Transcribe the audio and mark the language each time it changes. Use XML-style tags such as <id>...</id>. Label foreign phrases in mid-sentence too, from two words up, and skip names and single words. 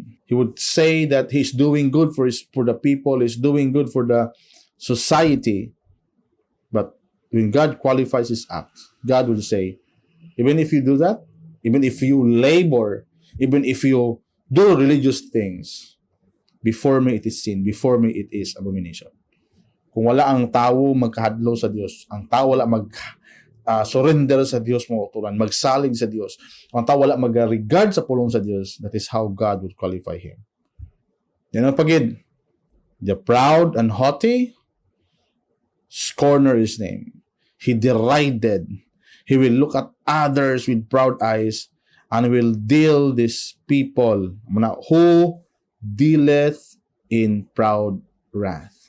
<en>He would say that he's doing good for the people, he's doing good for the society. But when God qualifies his acts, God will say, even if you do that, even if you labor, even if you do religious things, before me it is sin, before me it is abomination.</en> <ceb>Kung wala ang tao magkahadlo sa Diyos, ang tao wala surrender sa Diyos, mga uturan, magsalig sa Diyos, ang tao wala mag-regard sa pulong sa Diyos,</ceb> <en>that is how God would qualify him.</en> <ceb>Yan ang pagid.</ceb> <en>The proud and haughty, scorner his name. He derided. He will look at others with proud eyes and will deal these people who dealeth in proud wrath.</en>